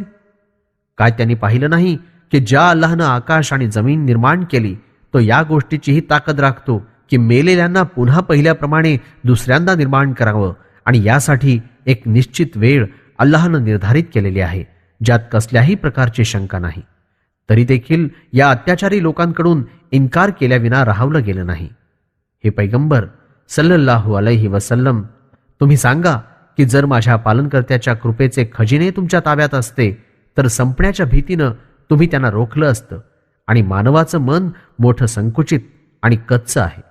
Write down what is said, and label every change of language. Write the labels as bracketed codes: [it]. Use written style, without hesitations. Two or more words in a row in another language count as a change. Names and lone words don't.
[mr] काय त्यांनी पाहिलं नाही की ज्या अल्लाहनं आकाश आणि जमीन निर्माण केली तो या गोष्टीचीही ताकद राखतो की मेलेल्यांना पुन्हा पहिल्याप्रमाणे दुसऱ्यांदा निर्माण करावं, आणि यासाठी एक निश्चित वेळ अल्लाहनं निर्धारित केलेली आहे ज्यात कसल्याही प्रकारची शंका नाही. तरी देखील या अत्याचारी लोकांकडून इन्कार केल्याविना राहवलं गेलं नाही. हे पैगंबर [ar] صلى الله عليه وسلم, [mr] तुम्ही सांगा की जर माझ्या पालनकर्त्याच्या कृपेचे खजिने तुमच्या ताब्यात असते तर संपण्याच्या भीतीनं तुम्ही त्यांना रोखलं असतं, आणि मानवाचं मन मोठं संकुचित आणि कच्चं आहे.